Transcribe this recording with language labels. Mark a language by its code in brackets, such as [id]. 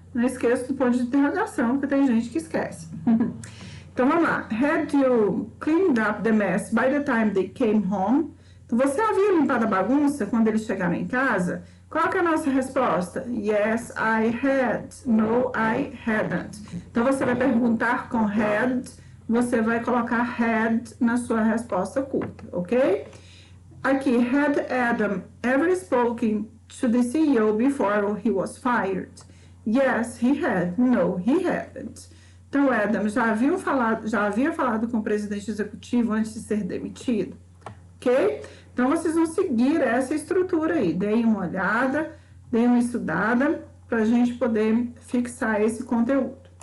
[pt] Não esqueça do ponto de interrogação, porque tem gente que esquece. Então, vamos lá. [en] Had you cleaned up the mess by the time they came home? [pt] Então, você havia limpado a bagunça quando eles chegaram em casa? Qual que é a nossa resposta? [en] Yes, I had. No, I hadn't. [pt] Então, você vai perguntar com had, você vai colocar had na sua resposta curta, ok? Aqui, [en] had Adam ever spoken to the CEO before he was fired? Yes, he had. No, he hadn't. [pt] Então, Adam já havia falado com o presidente executivo antes de ser demitido, ok? Então, vocês vão seguir essa estrutura aí. Deem uma olhada, deem uma estudada, para a gente poder fixar esse conteúdo.